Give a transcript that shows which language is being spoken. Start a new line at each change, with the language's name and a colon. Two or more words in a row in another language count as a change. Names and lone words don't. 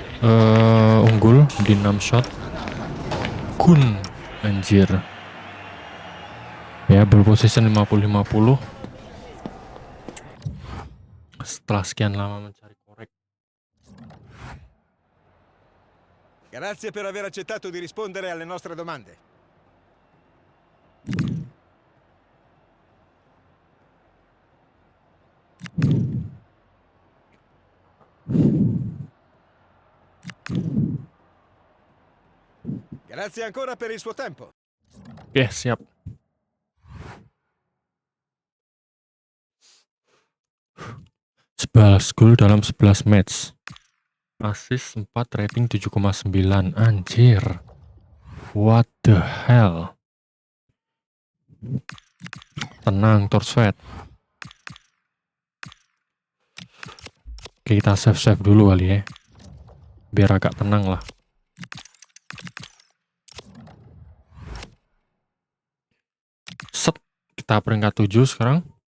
Indonesian: unggul di 6 shot. Kun, anjir ya, ball position 50-50 setelah sekian lama mencari korek.
Italian: Grazie per aver accettato di rispondere alle nostre domande. Grazie ancora per il suo tempo.
Indonesian: Oke, siap. Sebelas gol dalam 11 match. Assist 4, rating 7,9. Anjir.
English: What the hell?
Indonesian: Tenang, Torsvet. Oke, kita save dulu kali ya. Biar agak tenang lah. Set, kita peringkat 7 sekarang.